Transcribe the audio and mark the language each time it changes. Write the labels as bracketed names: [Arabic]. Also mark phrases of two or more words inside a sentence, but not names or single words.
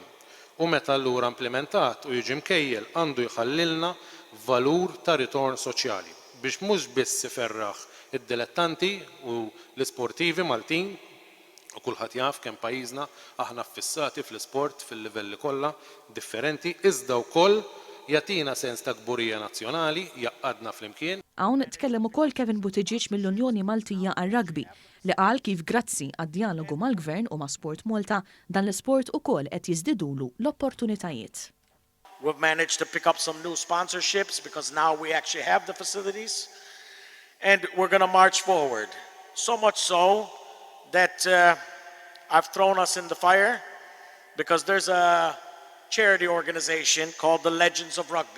[Maltese] U meta allura implementat u jiġi mkejjel għandu jħallilna valur ta' ritorn soċjali biex mhux biss iferraħ id-dilettanti u l-isportivi Maltin u kulħadd jaf kemm pajjiżna aħna affissati fl-isport fil-livelli kollha differenti iżda wkoll jagħtina sens ta' kburija nazzjonali jaqqadna flimkien. Hawn tkellem ukoll Kevin Buttigieg mill-Unjoni Maltija għar-Rugby li qal kif grazzi għad-dialogu mal-Gvern u ma' Sport Malta dan l-isport ukoll qed jiżdiedulu l-opportunitajiet. [English] We've managed to pick up some new sponsorships because now we actually have the facilities and we're going to march forward. So much so that I've thrown us in the fire because there's a charity organization called the Legends of Rugby.